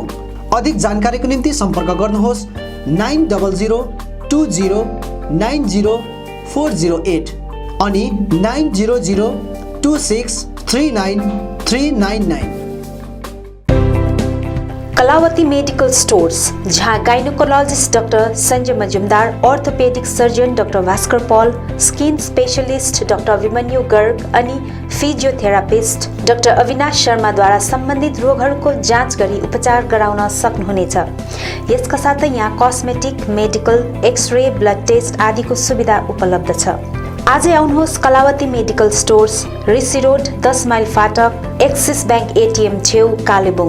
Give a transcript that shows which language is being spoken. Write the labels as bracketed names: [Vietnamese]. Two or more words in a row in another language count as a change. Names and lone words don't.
[Nepali] अधिक जानकारीको निम्ति सम्पर्क गर्नुहोस् 9002090408 अनि 9002639399। कलावती मेडिकल स्टोर्स, जहाँ गाइनोकोलॉजिस्ट डॉक्टर संजय मजुमदार, [English] orthopedic surgeon [Nepali] डॉक्टर भास्कर पॉल, [English] skin specialist [Nepali] डॉक्टर अभिमन्यु गर्ग अनि फिजियोथेरापिस्ट डॉक्टर अविनाश शर्मा द्वारा सम्बन्धित रोगहरूको जाँच गरी उपचार गराउन सक्नुहुनेछ। यसका साथै यहाँ कस्मेटिक, मेडिकल, एक्सरे, [English] blood test [Nepali] आदिको सुविधा उपलब्ध छ। आजै आउनुहोस् कलावती मेडिकल स्टोर्स, ऋषि रोड, 10 माइल फाटक, एक्सिस ब्याङ्क एटिएम छेउ, कालेबुङ।